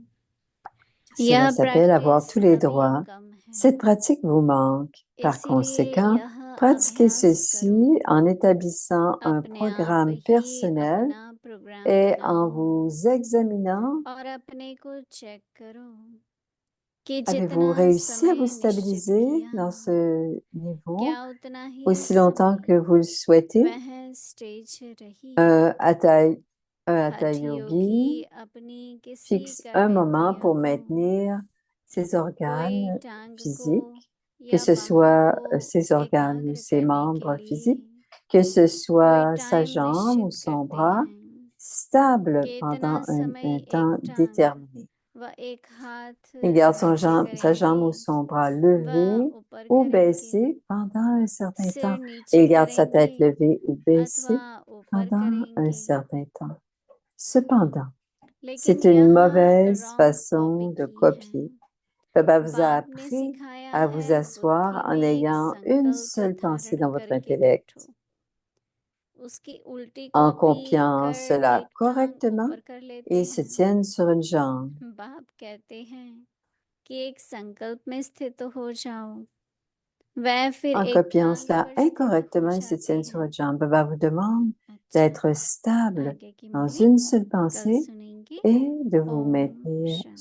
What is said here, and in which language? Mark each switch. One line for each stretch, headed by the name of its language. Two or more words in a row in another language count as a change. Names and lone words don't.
French: Cela
Hindi: यह
French: s'appelle avoir tous
Hindi: प्रैक्टिस
French: les
Hindi: अभी
French: droits.
Hindi: कम है,
French: Cette pratique vous manque. Par
Hindi: इसीलिए
French: conséquent,
Hindi: यह
French: pratiquez
Hindi: अभ्यास
French: ceci
Hindi: करो।
French: en établissant un
Hindi: अपने आप
French: programme
Hindi: ही
French: personnel
Hindi: अपना प्रोग्राम
French: et en
Hindi: बनाओ
French: vous examinant.
Hindi: और अपने को चेक करो कि
French: Avez-vous
Hindi: जितना
French: réussi à vous
Hindi: समय निश्चित
French: stabiliser
Hindi: किया
French: dans ce niveau
Hindi: क्या उतना ही
French: aussi longtemps que
Hindi: समय
French: vous le souhaitez?
Hindi: वह स्टेज रही।
French: Un hatha, un hatha
Hindi: हठ योगी
French: yogi
Hindi: अपनी किसी
French: fixe un moment
Hindi: कर्मेंद्रिय
French: pour
Hindi: को
French: maintenir ses
Hindi: कोई
French: organes
Hindi: टांग को
French: physiques, que
Hindi: या
French: ce
Hindi: बाहों
French: soit
Hindi: को
French: ses organes ou
Hindi: एकाग्र
French: ses
Hindi: करने के
French: membres
Hindi: लिए
French: physiques, que ce
Hindi: कोई
French: soit sa
Hindi: टाइम
French: jambe ou
Hindi: निश्चित
French: son
Hindi: करते
French: bras,
Hindi: हैं
French: stable
Hindi: कि
French: pendant
Hindi: इतना समय
French: un
Hindi: एक
French: temps
Hindi: टांग
French: déterminé.
Hindi: व एक हाथ
French: Il garde
Hindi: नीचे
French: sa jambe ou
Hindi: करेंगे
French: son bras
Hindi: व
French: levé
Hindi: ऊपर
French: ou
Hindi: करेंगे,
French: baissé pendant un certain
Hindi: सिर
French: temps. Et
Hindi: नीचे
French: il garde sa
Hindi: करेंगे
French: tête levée ou
Hindi: अथवा
French: baissée
Hindi: ऊपर
French: pendant un
Hindi: करेंगे।
French: certain temps. Cependant,
Hindi: लेकिन
French: c'est une
Hindi: यह
French: mauvaise
English: wrong copy
French: façon de
Hindi: की है।
French: copier. Baba vous a
Hindi: बाप ने
French: appris
Hindi: सिखाया
French: à vous
Hindi: है
French: asseoir
Hindi: बुद्धि
French: en
Hindi: में एक
French: ayant une
Hindi: संकल्प
French: seule pensée
Hindi: धारण
French: dans votre
Hindi: करके
French: intellect.
Hindi: बैठो, उसकी उल्टी
French: En
Hindi: कॉपी
French: copiant
Hindi: कर
French: cela
Hindi: एक टांग
French: correctement,
Hindi: ऊपर कर लेते
French: ils se
Hindi: हैं।
French: tiennent sur une jambe.
Hindi: बाप कहते हैं कि एक संकल्प में स्थित हो जाओ, वह फिर
French: En
Hindi: एक
French: copiant
Hindi: टांग
French: cela
Hindi: पर स्थित हो
French: incorrectement, ils se
Hindi: जाते
French: tiennent sur
Hindi: हैं।
French: une jambe. Baba vous demande
Hindi: अच्छा,
French: d'être stable
Hindi: आगे की
French: dans
Hindi: मुरली
French: une seule
Hindi: कल
French: pensée
Hindi: सुनेंगे।
French: et de vous
Hindi: ओम
French: maintenir
Hindi: शांति।